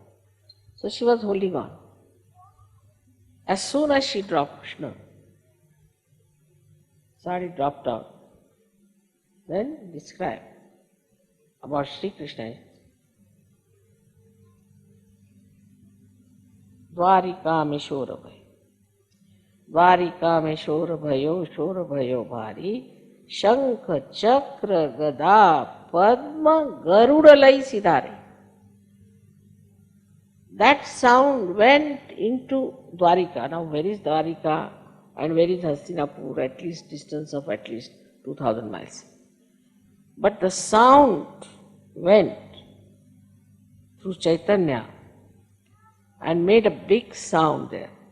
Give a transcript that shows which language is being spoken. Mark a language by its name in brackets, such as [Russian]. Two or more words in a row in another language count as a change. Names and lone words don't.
[English] So she was holding on. As soon as she dropped Krishna, Sari dropped down. Then describe about Shri Krishna. [Hindi] Dwarika में शोर भय, द्वारिका में शोर भयो भारी, शंख चक्र गदा पद्म गरुड़ लै सिधारे. [English] That sound went into Dwarika. Now where is Dwarika and where is Hastinapur? At least distance of at least 2000 miles. But the sound went through Chaitanya and made a big sound there.